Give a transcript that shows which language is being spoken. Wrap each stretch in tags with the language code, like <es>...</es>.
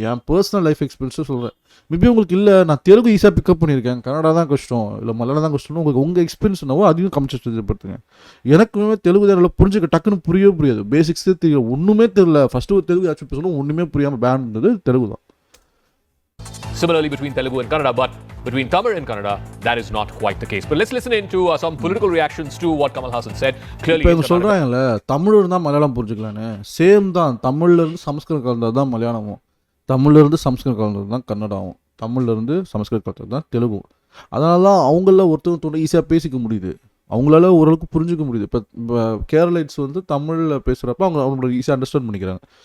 <ta>என் personal life எக்ஸ்பீரியன்ஸும் சொல்கிறேன். Maybe உங்களுக்கு இல்லை, நான் தெலுங்கு ஈஸியாக பிக்கப் பண்ணியிருக்கேன், கன்னடா தான் கஷ்டம், இல்லை மலையாளம் தான் கஷ்டம்னு உங்களுக்கு உங்கள் எக்ஸ்பீரியன்ஸ் என்னவோ அதையும் கமெண்ட் செக்ஷன். எனக்குமே தெலுங்கு தான் புரிஞ்சுக்க டக்குன்னு புரியவே புரியாது. பேசிக்ஸே தெரியும், ஒன்றுமே தெரியல. ஃபஸ்ட்டு ஒரு தெலுங்கு ஆச்சு பேசணும், ஒன்றுமே புரியாமல் பேன் இருந்தது தெலுங்கு தான்.</ta> <en>Similarly between Telugu and Kannada, but between Tamil and Kannada, that is not quite the case. But let's listen into some political reactions to what Kamal Haasan said. Clearly,</en> <ta>இப்போ இவங்க சொல்கிறாங்கல்ல தமிழ் இருந்தால் மலையாளம் புரிஞ்சுக்கலான்னு. சேம் தான். தமிழ்லேருந்து சமஸ்கிருதம் கலந்தது தான் மலையாளமும், தமிழ்லேருந்து சமஸ்கிருதம் கலந்தது தான் கன்னடாவும், தமிழ்லேருந்து சமஸ்கிருதம் கலந்தது தான் தெலுங்கும். அதனால தான் அவங்கள ஒருத்தவங்க ஈஸியாக பேசிக்க முடியுது, அவங்களால ஓரளவுக்கு புரிஞ்சிக்க முடியுது. இப்போ கேரளைட்ஸ் வந்து தமிழில் பேசுகிறப்ப அவங்களோட ஈஸியாக அண்டர்ஸ்டாண்ட் பண்ணிக்கிறாங்க.</ta>